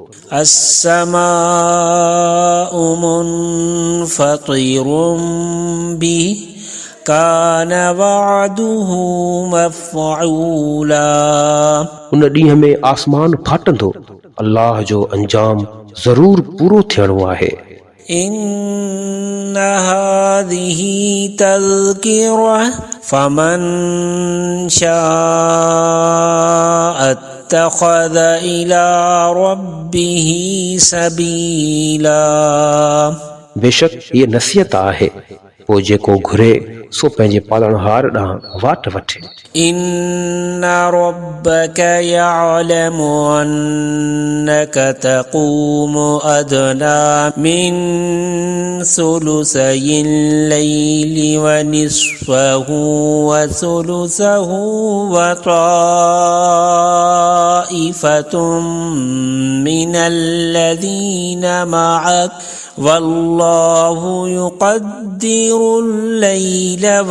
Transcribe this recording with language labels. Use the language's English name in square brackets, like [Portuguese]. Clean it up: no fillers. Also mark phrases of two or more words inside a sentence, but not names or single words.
[Arabic] السماء منفطر به كان وعده مفعولا, [Sindhi] उन ॾींहं में आसमान फाटंदो, अल्लाह जो अंजाम ज़रूर पूरो थियणो आहे। [Arabic] إن هذه تذكرة فمن شاء اتخذ إلى ربه سبيلا [Sindhi] बेशक ये नसीहत आहे पोइ जेको घुरे सो पंहिंजे पालणहार ॾांहुं वाट वठे [Arabic] إن ربك يعلم أنك تقوم أدنى من ثلثي الليل ونصفه وثلثه وطائفة من الذين معك والله يقدر الليل